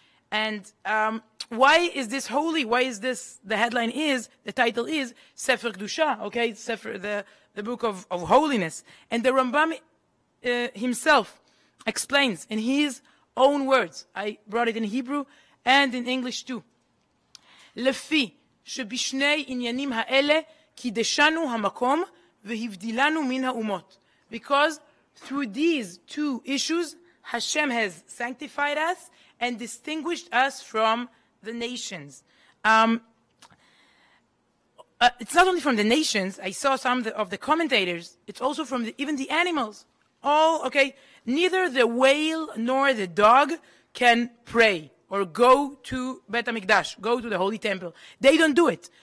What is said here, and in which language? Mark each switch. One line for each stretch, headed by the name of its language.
English: And why is this holy? Why is this, the title is Sefer Kedusha, okay? Sefer, the book of holiness. And the Rambam himself explains in his own words. I brought it in Hebrew and in English too.
Hebrew: לפי שבשני עניינים האלה קידשנו המקום והבדילנו מן האומות.
English: Because through these two issues, Hashem has sanctified us and distinguished us from the nations. It's not only from the nations. I saw some of the commentators. It's also from even the animals. Neither the whale nor the dog can pray or go to Bet HaMikdash, go to the Holy Temple. They don't do it.